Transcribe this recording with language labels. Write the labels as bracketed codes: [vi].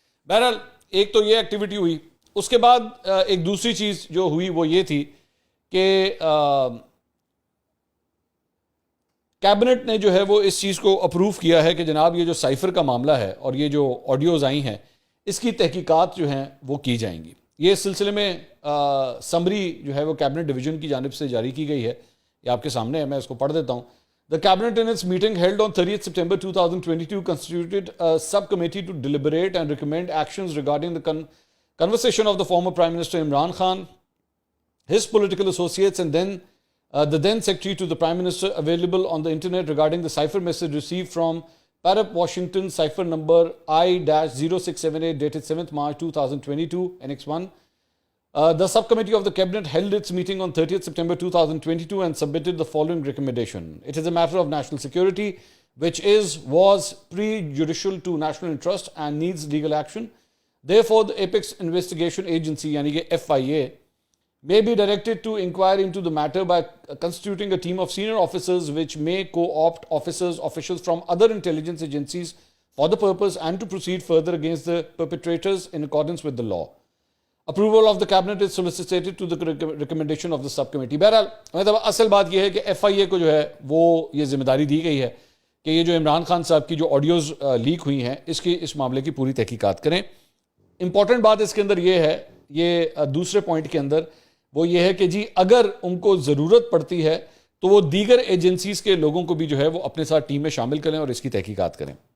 [ur] بہرحال ایک تو یہ ایکٹیویٹی ہوئی. اس کے بعد ایک دوسری چیز جو ہوئی وہ یہ تھی کہ کیبنٹ نے جو ہے وہ اس چیز کو اپروو کیا ہے کہ جناب یہ جو سائفر کا معاملہ ہے اور یہ جو آڈیوز آئی ہیں اس کی تحقیقات جو ہیں وہ کی جائیں گی. یہ اس سلسلے میں سمری جو ہے وہ کیبنٹ ڈویژن کی جانب سے جاری کی گئی ہے, یہ آپ کے سامنے ہے, میں اس کو پڑھ دیتا ہوں. [en] The cabinet in its meeting held on 30th September 2022 constituted a subcommittee to deliberate and recommend actions regarding the conversation of the former Prime Minister Imran Khan, his political associates and the then Secretary to the Prime Minister available on the internet regarding the cipher message received from Parup, Washington, cipher number I-0678 dated 7th March 2022, Annex 1. The subcommittee of the cabinet held its meeting on 30th September 2022 and submitted the following recommendation. It is a matter of national security which was prejudicial to national interest and needs legal action. Therefore, the Apex Investigation Agency, yani FIA, may be directed to inquire into the matter by constituting a team of senior officers which may co-opt officials from other intelligence agencies for the purpose and to proceed further against the perpetrators in accordance with the law. Approval of the cabinet is solicited to the recommendation of the subcommittee. [ur] بہرحال مطلب اصل بات یہ ہے کہ F آئی اے کو جو ہے وہ یہ ذمہ داری دی گئی ہے کہ یہ جو عمران خان صاحب کی جو آڈیوز لیک ہوئی ہیں اس معاملے کی پوری تحقیقات کریں. امپورٹنٹ بات اس کے اندر یہ ہے, یہ دوسرے پوائنٹ کے اندر وہ یہ ہے کہ جی اگر ان کو ضرورت پڑتی ہے تو وہ دیگر ایجنسیز کے لوگوں کو بھی جو ہے وہ اپنے ساتھ ٹیم میں شامل کریں اور اس کی تحقیقات کریں.